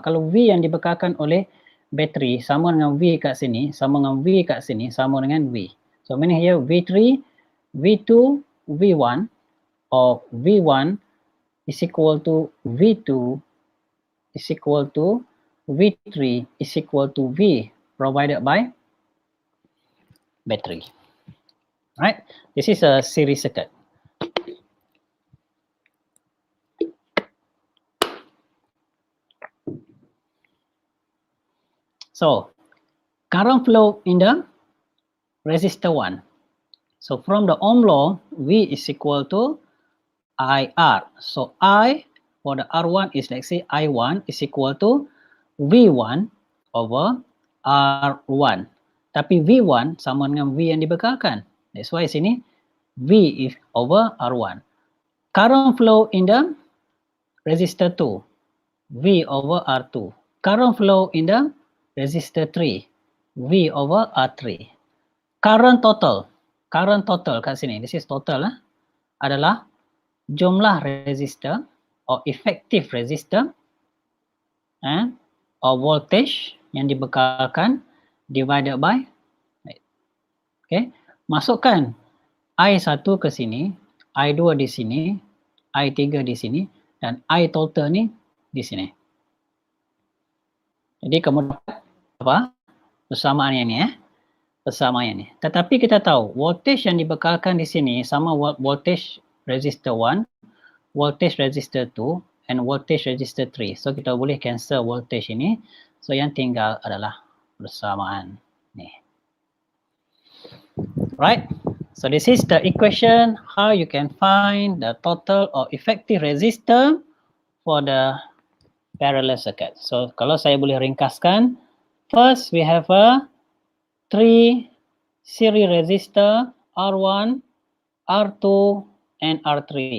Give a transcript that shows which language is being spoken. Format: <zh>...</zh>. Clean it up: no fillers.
<ms>Kalau V yang dibekalkan oleh bateri sama dengan V kat sini, sama dengan V kat sini, sama dengan V.</ms> <en>So meaning here V3, V2, V1, or V1 is equal to V2 is equal to V3 is equal to V provided by battery. Right? This is a series circuit. So current flow in the resistor 1. So from the Ohm law, V is equal to IR. So I for the R1 is, let's say, I1 is equal to V1 over R1.</en> <ms>Tapi V1 sama dengan V yang dibekalkan.</ms> <en>That's why sini V is over R1. Current flow in the resistor 2, V over R2. Current flow in the resistor 3, V over R3.</en> <ms>Current total kat sini,</ms> <en>this is total</en> <ms>adalah jumlah resistor</ms> <en>or effective resistor or voltage</en> <ms>yang dibekalkan</ms> <en>divided by, okay,</en> <ms>masukkan I1 ke sini, I2 di sini, I3 di sini, dan I total ni di sini. Jadi kamu dapat apa? Persamaan yang ni persamaan yang ni. Tetapi kita tahu voltage yang dibekalkan di sini sama voltage resistor 1, voltage resistor 2 and voltage resistor 3. So kita boleh cancel voltage ini. So yang tinggal adalah persamaan ni.</ms> <en>Right? So this is the equation how you can find the total or effective resistor for the parallel circuit. So</en> <ms>kalau saya boleh ringkaskan,</ms> <en>first we have a 3 series resistor R1, R2 and R3.</en>